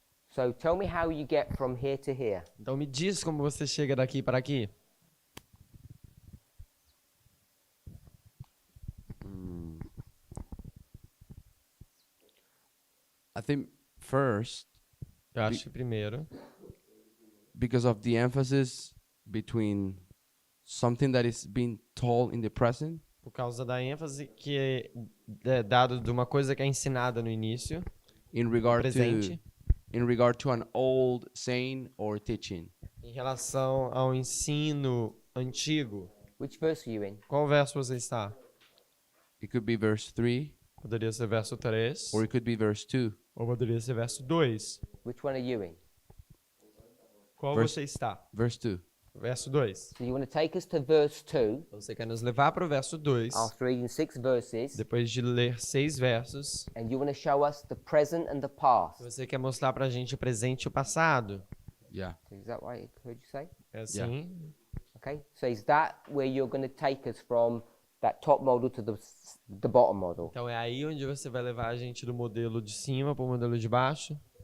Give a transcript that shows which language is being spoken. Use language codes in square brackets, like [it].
[en] So tell me how you get from here to here. [pt] Então me diz como você chega daqui para aqui. [en] I think first, [pt] Eu acho que primeiro, [en] because of the emphasis between something that is being told in the present [pt] por causa da ênfase que é dado de uma coisa que é ensinada no início, [en] in regard [pt] presente, [en] to an old saying or teaching. [pt] em relação ao ensino antigo. [en] Which verse are you in? [pt] Qual verso você está? [en] It could be verse 3 [pt] Poderia ser verso 3, [en] or it could be verse 2. [pt] ou poderia ser verso 2. [en] Which one are you in? [pt] Qual Verso- você está? [en] Verse 2. [pt] Verso 2. [en] So you want to take us to verse 2 [pt] Então você quer nos levar para o verso 2, [en] after reading 6 verses, [pt] depois de ler 6 versos. [en] and you want to show us the present and the past. [pt] Você quer mostrar para a gente o presente e o passado. [en] Yeah. Is that what I heard you say? [pt] É assim? [en] Okay. So is that where you're going to take us from that top model to the bottom model? [pt] Então é aí onde você vai levar a gente do modelo de cima para o modelo de baixo?